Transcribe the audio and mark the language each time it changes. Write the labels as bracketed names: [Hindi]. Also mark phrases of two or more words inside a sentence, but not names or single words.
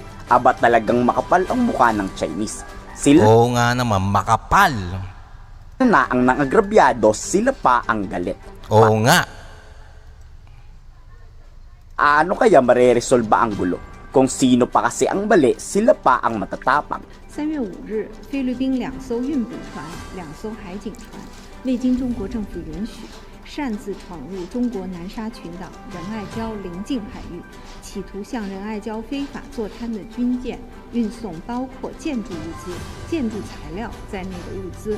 [Filipino] Aba talagang makapal ang mukha ng Chinese. Sila Oo nga naman, makapal. na ang nangagrabyado, sila pa ang galit. Oo nga. Ano kaya mareresolba ang gulo? Kung sino pa kasi ang mali, sila pa ang matatapang. [Chinese] 3 月5日，菲律宾2艘运补船、2艘海警船未经中国政府允许，擅自闯入中国南沙群岛仁爱礁邻近海域，企图向仁爱礁非法坐滩的军舰运送包括建筑物资、建筑材料在内的物资。